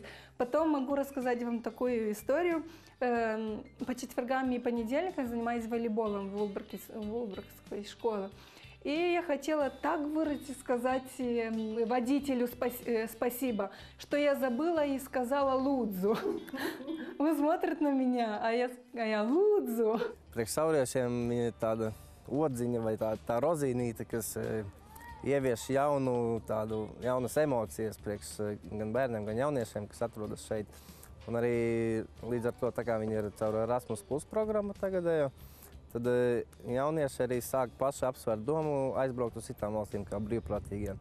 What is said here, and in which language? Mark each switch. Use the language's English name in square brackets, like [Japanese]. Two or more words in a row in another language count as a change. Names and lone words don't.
[Russian] Потом могу рассказать вам такую историю. По четвергам и понедельникам занимаюсь волейболом в Вулбракской школе. И я хотела так выразить, сказать водителю спасибо, что я забыла и сказала «Лудзу». Он смотрит на меня, а я «Lūdzu». [Latvian] Priekš sauriešiem ir tāda odziņa vai tā rozīnīte, kas ievieš jaunas emocijas priekš gan bērniem, gan jauniešiem, kas atrodas šeit. Un arī līdz ar to, tā kā viņi ir caur Erasmus Plus programmu tagadējo, tad jaunieši arī sāk paši apsvērt domu aizbraukt uz citām valstīm kā brīvprātīgiem.